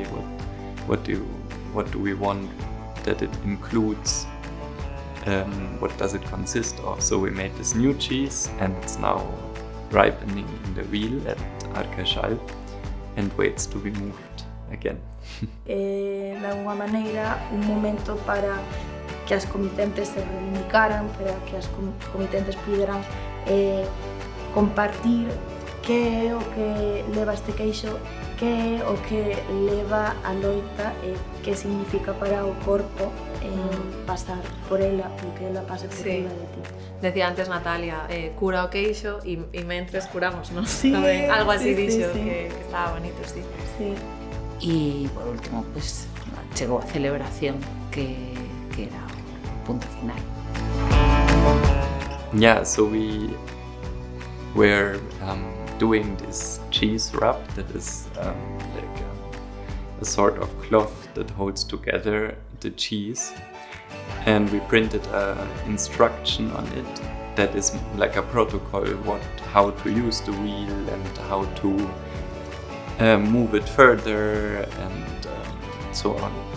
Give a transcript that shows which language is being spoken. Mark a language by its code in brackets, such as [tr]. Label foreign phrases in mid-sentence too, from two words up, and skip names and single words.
[en] What do we want that it includes? What does it consist of? So we made this new cheese, and it's now ripening in the wheel at Arcachal and waits to be moved. again. [gl] De alguma maneira, un momento para que as comitentes se reivindicaran, para que as comitentes puderan compartir que é o que leva este queixo, que é o que leva a loita e que significa para o corpo pasar por ela, o que ela pasa por ela de ti. Decía antes Natalia, cura o queixo e mentres curamos, non? Sí, Algo así sí, dixo, sí. que estaba bonito, sí. Sí. E por último, pues, chegou a celebración que era o punto final. [en] Yeah, so we were doing this cheese wrap that is like a sort of cloth that holds together the cheese, and we printed an instruction on it that is like a protocol how to use the wheel and how to move it further and so on.